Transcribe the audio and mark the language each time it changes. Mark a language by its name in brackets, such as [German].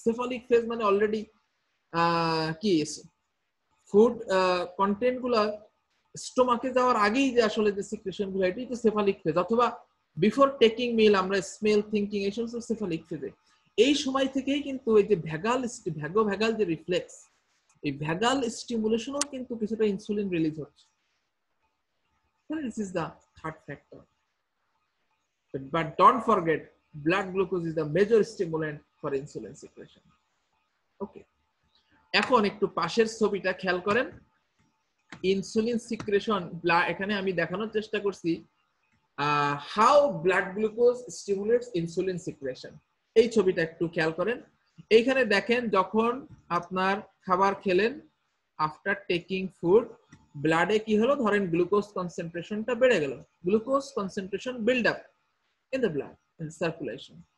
[Bangla] Cephalic phase মানে already কি food content গুলা স্টোমাকে যাওয়ার আগেই যে আসলে যে সিক্রেশন গুলো, এটাই তো সেফালিক ফেজ, অথবা [English] before taking meal [Bangla] আমরা স্মেল থিঙ্কিং এই সমস্ত সেফালিক ফেজে। এই সময় থেকেই কিন্তু এই যে ভ্যাগাল যে রিফ্লেক্স, এই ভ্যাগাল স্টিমুলেশনও কিন্তু কিছুটা ইনসুলিন রিলিজ হচ্ছে। [English] This is the third factor. But don't forget, blood glucose is the major stimulant for insulin secretion. Okay. [Bangla] এখন একটু পাশের ছবিটা খেয়াল করেন, ইনসুলিন সিক্রেশন, এখানে আমি দেখানোর চেষ্টা করছি [English] How blood glucose stimulates insulin secretion. [Bangla] এই ছবিটা একটু খেয়াল করেন, এইখানে দেখেন যখন আপনার খাবার খেলেন, [English] after taking food, [Bangla] ব্লাডে কি হলো, ধরেন গ্লুকোজ কনসেন্ট্রেশনটা বেড়ে গেল, [English] Glucose concentration build up in the blood in circulation.